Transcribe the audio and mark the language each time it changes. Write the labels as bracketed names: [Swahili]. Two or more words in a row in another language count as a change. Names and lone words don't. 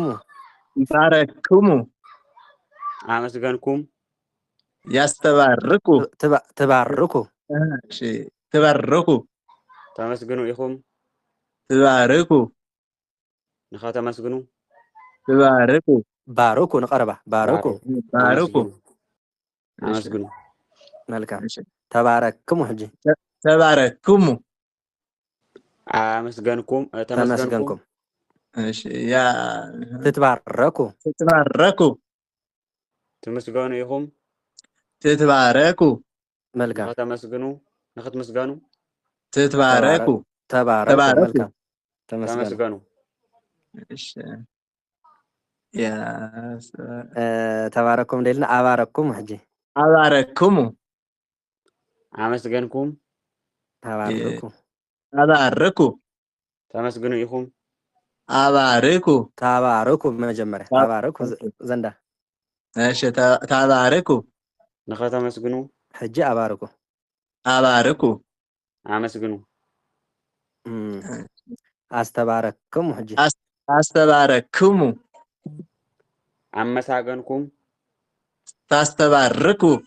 [Tigrinya] ባረክሙ አመስገንኩም ያስተባርኩ ትባርኩ እሺ ትባርኩ ተመስግኑ ኢኹም ትባርኩ ንኸተመስግኑ ትባርኩ ባርኩ ንቀረባ ባርኩ ባርኩ አመስግኑ መልካም ተባረክሙ ሕጂ ተባረክሙ አመስገንኩም ተመስገንኩም እሺ ያ ትትባረኩ ትባረኩ ትመስገኑ ኢኹም ትትባረኩ መልካም ንኸተመስግኑ ንኽትመስገኑ ትትባረኩ ተባረኩ መልካም ተመስገኑ እሺ ያ ተባረኩም ደልና አባረኩም ሕጂ አባረክሙ አመስገንኩም ተባረኩ አባረኩ ተመስግኑ ኢኹም አባረኩ ተባረኩ መጀመሪያ ተባረኩ ዘንዳ እሺ ተባረኩ ንኸተመስግኑ ሕጂ አባረኩ አባረኩ አመስግኑ አስተባረክሙ ሕጂ አስተባረክሙ አመሳገንኩም ታስተባርኩ